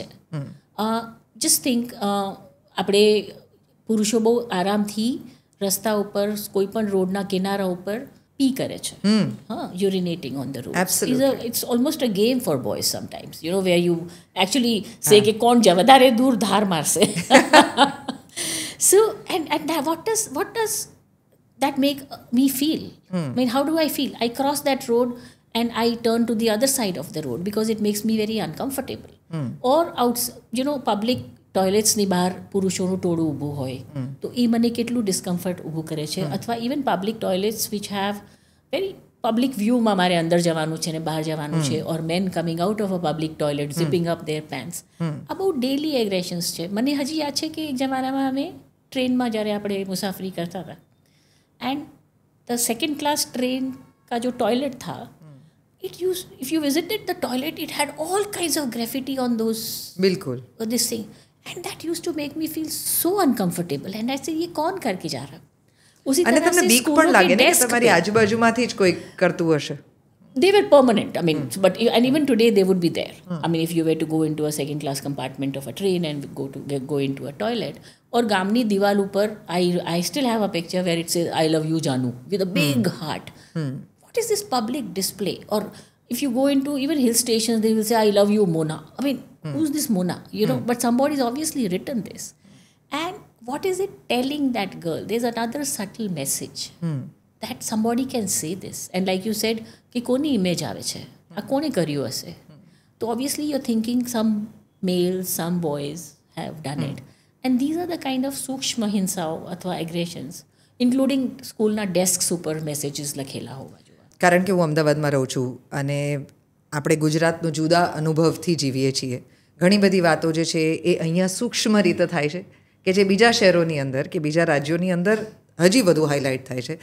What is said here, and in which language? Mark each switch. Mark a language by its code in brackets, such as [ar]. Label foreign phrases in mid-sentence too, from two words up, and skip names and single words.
[gu] જસ્ટ થિંક, આપણે પુરુષો બહુ આરામથી રસ્તા ઉપર, કોઈ પણ રોડના કિનારા ઉપર પી કરે છે, [en] urinating on the road. It's almost a game for boys sometimes, you know, where you actually say [gu] કે કોણ વધારે દૂર ધાર મારશે. [en] So, and what does that make me feel? I mean, how do I feel? I cross that road and I turn to the other side of the road because it makes me very uncomfortable. Or public toilets [gu] ની બહાર પુરુષોનું ટોળું ઊભું હોય તો એ મને કેટલું ડિસ્કમ્ફર્ટ ઊભું કરે છે. [en] અથવા even public toilets which have very public view [gu] મારે અંદર જવાનું છે ને બહાર જવાનું છે, [en] or men coming out of a public toilet zipping up their pants. [gu] આ બહુ [en] daily aggressions [gu] છે. મને હજી યાદ છે કે એક જમાનામાં અમે ट्रेन જ્યારે આપણે મુસાફરી કરતા હતા [en] and the second class train [hi] का जो टॉयलेट था, [en] if you visited the toilet, it had all kinds of graffiti on those, [hi] बिल्कुल, [en] this thing, and that used to make me feel so uncomfortable. And I said, [hi] ये कौन करके जा रहा? उसी तरह से [gu] બીક પણ લાગે ને કે તમારી આજુબાજુમાંથી જ કોઈ કરતું હશે. [en] They were permanent. I mean, and even today they would be there. I mean, if you were to go into a second class compartment of a train and go into a toilet, or [gu] ગામની દીવાલ ઉપર, [en] I still have a picture where it says I love you Janu with a big heart. What is this public display? Or if you go into even hill stations, they will say I love you Mona. I mean, who's this Mona? You know, but somebody's obviously written this. And what is it telling that girl? There's another subtle message. That somebody can say this. And like you said, [gu] કે કોની image આવે છે, આ કોણે કર્યો હશે. [en] So obviously you're thinking some males, some boys have done it. And these are the kind of [gu] સૂક્ષ્મ હિંસાઓ અથવા એગ્રેશન્સ, ઇન્ક્લુડિંગ સ્કૂલના ડેસ્ક્સ ઉપર મેસેજીસ લખેલા હોવા જોઈએ. કારણ કે હું અમદાવાદમાં રહું છું અને આપણે ગુજરાતનું જુદા અનુભવથી જીવીએ છીએ. ઘણી બધી વાતો જે છે એ અહીંયા સૂક્ષ્મ રીતે થાય છે કે જે બીજા શહેરોની અંદર કે બીજા રાજ્યોની અંદર હજી વધુ હાઇલાઇટ થાય છે.